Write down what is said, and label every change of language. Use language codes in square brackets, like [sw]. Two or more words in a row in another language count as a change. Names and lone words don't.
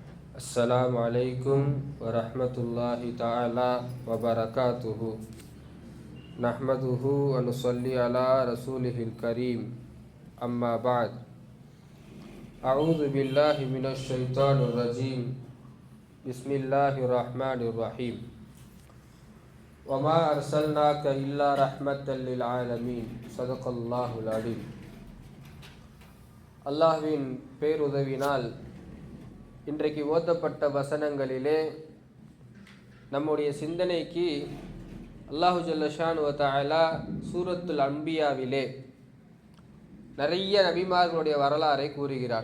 [ar] السلام عليكم ورحمة الله تعالى وبركاته نحمده ونصلي على رسوله الكريم أما بعد أعوذ بالله من الشيطان الرجيم بسم الله الرحمن الرحيم وما أرسلناك إلا رحمة للعالمين صدق الله العليم [ta] அல்லாஹ்வின் பேருதவினால் இன்றைக்கு ஓதப்பட்ட வசனங்களிலே நம்முடைய சிந்தனைக்கு [ar] الله جل شأنه و تعالى [ta] சூரத்துல் அன்பியாவிலே நிறைய நபிமார்களுடைய வரலாறை கூறுகிறார்.